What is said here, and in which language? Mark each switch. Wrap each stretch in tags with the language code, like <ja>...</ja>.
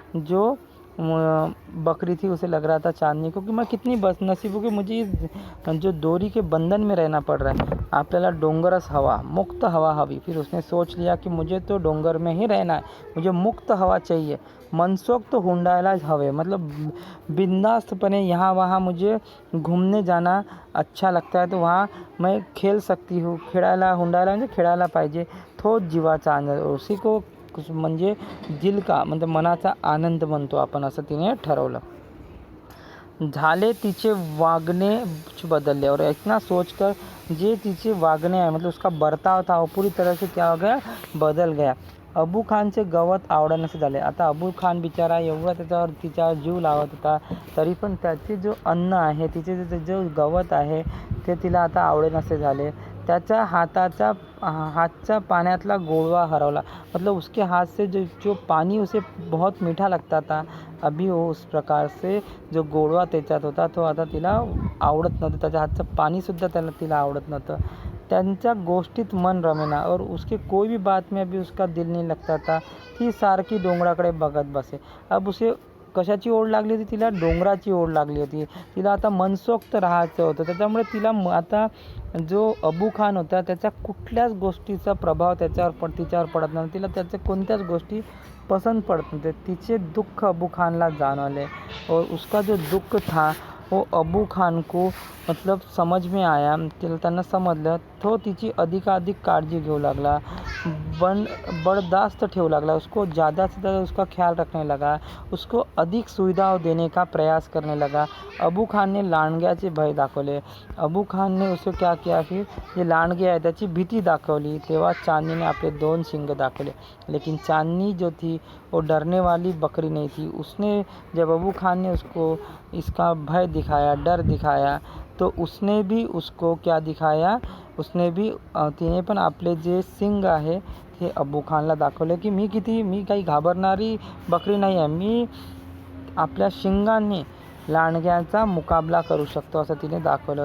<hi>जो बकरी थी उसे लग रहा था चांदनी को कि मैं कितनी बदनसीब हूँ कि मुझे इस जो डोरी के बंधन में रहना पड़ रहा है.</hi> <mr>आपल्याला डोंगरस हवा, मुक्त हवा हवी.</mr> <hi>फिर उसने सोच लिया कि मुझे तो डोंगर में ही रहना है, मुझे मुक्त हवा चाहिए.</hi> <mr>मनसोक्त हुंडायला हवे,</mr> <hi>मतलब बिंदास्तपणे यहाँ वहाँ मुझे घूमने जाना अच्छा लगता है, तो वहाँ मैं खेल सकती हूँ.</hi> <mr>खेळायला, हुंडायला म्हणजे खेळायला पाहिजे. तोच जीवाचा आनंद, उसी को म्हणजे दिल का, म्हणजे मनाचा आनंद म्हणतो आपण, असं तिने ठरवलं. झाले तिचे वागणे बदलले.</mr> <hi>और इतना सोचकर</hi> <mr>जे तिचे वागणे आहे,</mr> <hi>मतलब उसका बर्ताव था वो पूरी तरह से क्या हो गया, बदल गया.</hi> <mr>अबू खानचे गवत आवडण्याचे झाले. आता अबू खान बिचारा एवढा त्याच्यावर तिच्यावर जीव लावत होता, तरी पण त्याचे जो अन्न आहे, तिचे जो गवत आहे ते तिला आता आवडेनासे झाले. त्याच्या हातचा पाण्यातला गोडवा हरवला.</mr> <hi>मतलब उसके हाथ से जो पानी उसे बहुत मीठा लगता था, अभी वो उस प्रकार से जो</hi> <mr>गोडवा त्याच्यात होता तो आता तिला आवडत नव्हतं. त्याच्या हातचं पाणीसुद्धा तिला आवडत नव्हतं. त्यांच्या गोष्टीत मन रमेना</mr> <hi>और उसके कोई भी बात में अभी उसका दिल नहीं लगता था.</hi> <mr>ती सारखी डोंगराकडे बघत बसे. अब उसे कशाची ओढ लागली होती? तिला डोंगराची ओढ लागली होती. तिला आता मनसोक्त राहायचं होतं. त्याच्यामुळे तिला आता जो अबू खान होता त्याच्या कुठल्याच गोष्टीचा प्रभाव तिच्यावर पडत नव्हता. तिला त्याच्या कोणत्याच गोष्टी पसंत पडत नव्हते. तिचे दुःख अबू खानला जाणवले</mr> <hi>और उसका जो दुःख था वो अबू खान को मतलब समझ में आया.</hi> <mr>त्यांना समजलं. तो तिची अधिकाधिक काळजी घेऊ लागला, बर्दाश्त ठेवू लागला.</mr> <hi>उसको ज़्यादा से ज़्यादा उसका ख्याल रखने लगा, उसको अधिक सुविधा देने का प्रयास करने लगा. अबू खान ने लांडग्याचे भय दाखवले. अबू खान ने उसे क्या किया, फिर</hi> <mr>जे लांडगे आहे त्याची भीती दाखवली. तेव्हा चांदनीने आपले 2 शिंग दाखवले.</mr> <hi>लेकिन चांदनी जो थी वो डरने वाली बकरी नहीं थी. उसने जब अबू खान ने उसको इसका भय दिखाया, डर दिखाया, तो उसने भी उसको क्या दिखाया,</hi> <mr>तिने पण आपले जे शिंग आहे हे अबू खानला दाखवले की मी काही घाबरणारी बकरी नाही आहे. मी आपल्या शिंगांनी लांडग्याचा मुकाबला करू शकतो असं तिने दाखवलं.</mr>